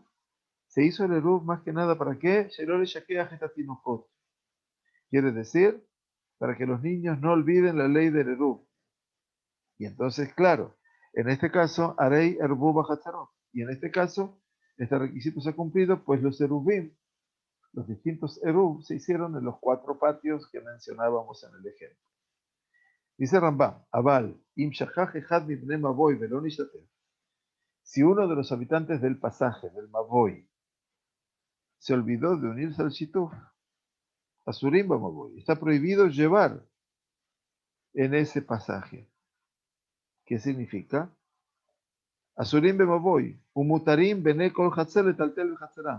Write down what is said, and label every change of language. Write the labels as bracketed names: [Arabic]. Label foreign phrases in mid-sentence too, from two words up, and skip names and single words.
[Spanish] Se hizo el eruv más que nada para qué? Quiere decir, para que los niños no olviden la ley del eruv. Y entonces, claro, en este caso, [Hebrew] הרי עירבו בחצרות. [Spanish] Y en este caso, este requisito se ha cumplido, pues los erubim, los distintos eruv, se hicieron en los 4 patios que mencionábamos en el ejemplo. [Hebrew] Dice Rambam, אבל אם שכח אחד מבני מבוי ולא נשתתף. [Spanish] Si uno de los habitantes del pasaje, del Mavoy, se olvidó de unirse al Shituf, [Hebrew] אסורים במבוי, [Spanish] está prohibido llevar en ese pasaje. ¿Qué significa? [Hebrew] אסורים במבוי ומותרים בני כל חצר לטלטל בחצרה.